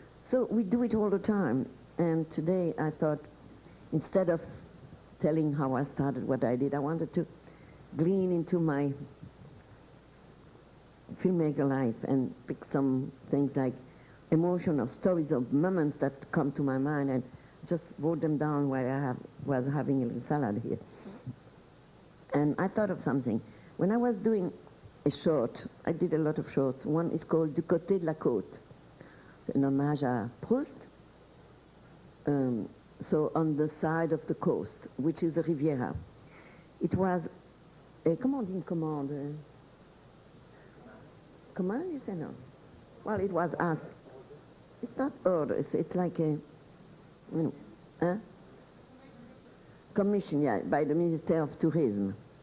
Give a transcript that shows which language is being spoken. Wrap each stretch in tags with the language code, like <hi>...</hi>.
<en>So we do it all the time. And today I thought, instead of telling how I started, what I did, I wanted to glean into my filmmaker life and pick some things like emotional stories of moments that come to my mind, and just wrote them down while I was having a little salad here. And I thought of something. When I was doing a short, I did a lot of shorts. One is called Du côté de la côte.</en> <fr>C'est un hommage à Proust.</fr> <en>So on the side of the coast, which is the Riviera. It was a,</en> <fr>comment on dit une commande?</fr> <en>Command, you say no? Well, it was asked. It's not orders, it's like a, commission, yeah, by the Minister of Tourism.</en>